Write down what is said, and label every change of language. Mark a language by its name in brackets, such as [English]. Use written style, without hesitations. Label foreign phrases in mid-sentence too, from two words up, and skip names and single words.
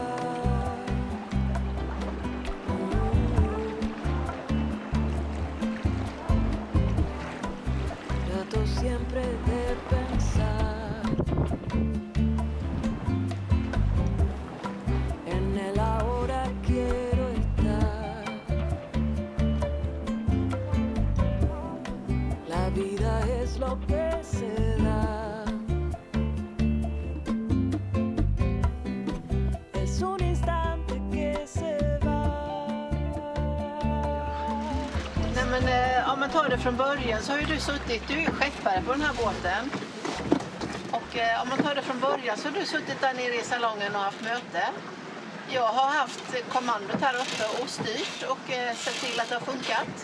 [Spanish] Trato siempre de pensar en el ahora, quiero estar. La vida es lo que se da. Es un instante que se va. [Swedish] Nej, men om man tar det från början så har ju du är ju skeppare på den här båten. Och om man tar det från början så har du suttit där nere i salongen och haft möte. Jag har haft kommandot här uppe och styrt och sett till att det har funkat.